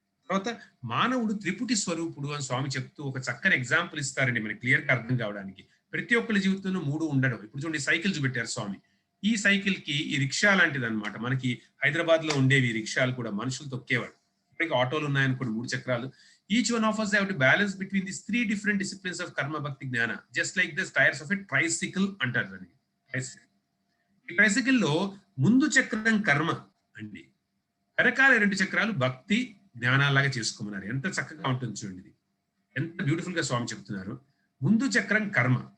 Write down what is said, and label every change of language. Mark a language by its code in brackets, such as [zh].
[te] తర్వాత మానవుడు త్రిపుటి స్వరూపుడు అని స్వామి చెప్తూ ఒక చక్కని ఎగ్జాంపుల్ ఇస్తారండి మనకి క్లియర్ గా అర్థం కావడానికి. ప్రతి ఒక్కరి జీవితంలో 3 ఉండడం. ఇప్పుడు చూడండి సైకిల్ చూపెట్టారు స్వామి. ఈ సైకిల్ కి ఈ రిక్షా లాంటిది అనమాట. మనకి హైదరాబాద్ లో ఉండేవి రిక్షాలు కూడా మనుషులు తొక్కేవాడు. ఇప్పటికి ఆటోలు ఉన్నాయనుకోండి 3 చక్రాలు. [en] Each one of us have to balance between these 3 different disciplines of karma bhakti జ్ఞాన. Just like this tyres of a tricycle [te] అంటారు దాన్ని. ఈ ట్రైసికల్ లో ముందు చక్రం కర్మ అండి, వెనకాల 2 చక్రాలు భక్తి జ్ఞానాలాగా చేసుకోమన్నారు. ఎంత చక్కగా ఉంటుంది చూడండి ఇది. ఎంత బ్యూటిఫుల్ గా స్వామి చెప్తున్నారు. ముందు చక్రం కర్మ.